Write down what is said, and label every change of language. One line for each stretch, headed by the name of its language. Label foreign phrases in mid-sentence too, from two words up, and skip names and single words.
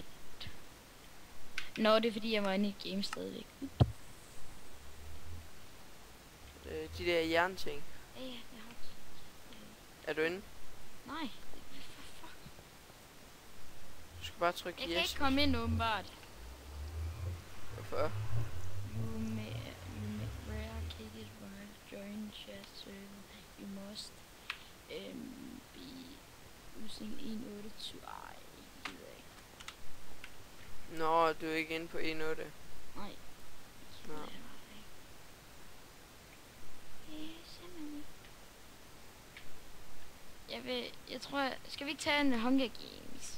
Danish: Nå, det er fordi jeg var inde i game stadigvæk. De der jernting. Ja, jeg har... Er du inde? Nej. Du skal bare trykke jeg yes. kan ikke komme ind åbenbart. Hvorfor?
English: You may rare kick join chat server. You must be using 1.8.2.
Danish: Ej, det ved jeg ikke. Nå, du er ikke inde på 1.8. Nej. Nå. Jeg tror, skal vi ikke tage en Hunger Games?